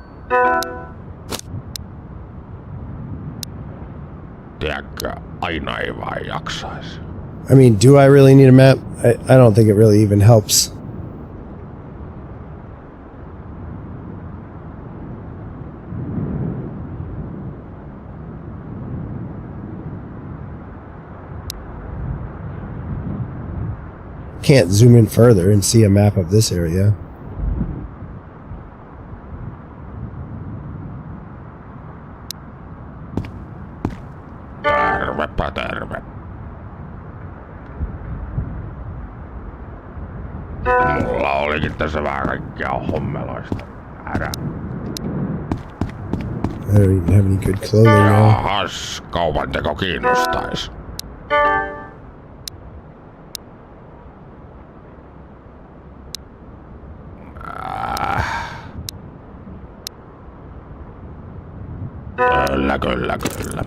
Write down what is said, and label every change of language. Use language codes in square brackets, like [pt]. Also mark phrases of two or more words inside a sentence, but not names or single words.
[fi] Tiedätkö, aina ei vaan jaksais. [en] I mean, do I really need a map? I don't think it really even helps. Can't zoom in further and see a map of this area. [fi] Tervepä terve. Mulla olikin tässä vähän kaikkea hommeloista. Älä. [en] I don't even have any good clothing now. [fi] Jahas, kaupanteko kiinnostais? Kyllä.